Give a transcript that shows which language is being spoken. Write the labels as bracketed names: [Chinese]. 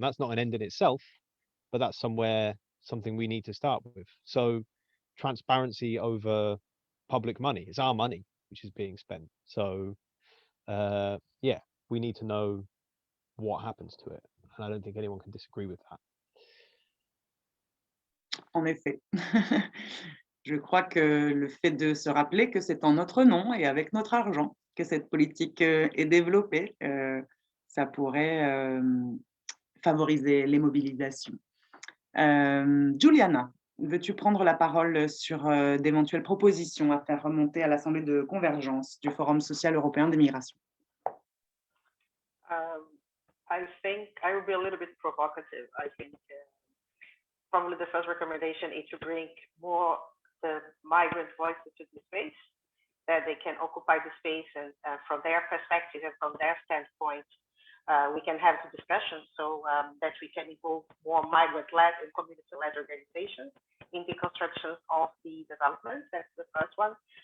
[English] That's not an end in itself, but that's something we need to start with. So transparency over public money. It's our money which is being spent. So yeah, we need to know what happens to it. And I don't think anyone can disagree with that. [French] En effet. Je crois que le fait de se rappeler que c'est en notre nom et avec notre argent que cette politique est développée, ça pourrait favoriser les mobilisations. Juliana, veux-tu prendre la parole sur d'éventuelles propositions à faire remonter à l'Assemblée de convergence du Forum social européen des migrations? [English] I think I will be a little bit provocative. I think probably the first recommendation is to bring more the migrant voices to the space, that they can occupy the space, and from their perspective and from their standpoint, we can have the discussion so that we can involve more migrant-led and community-led organizations in the construction of the development. That's the first one.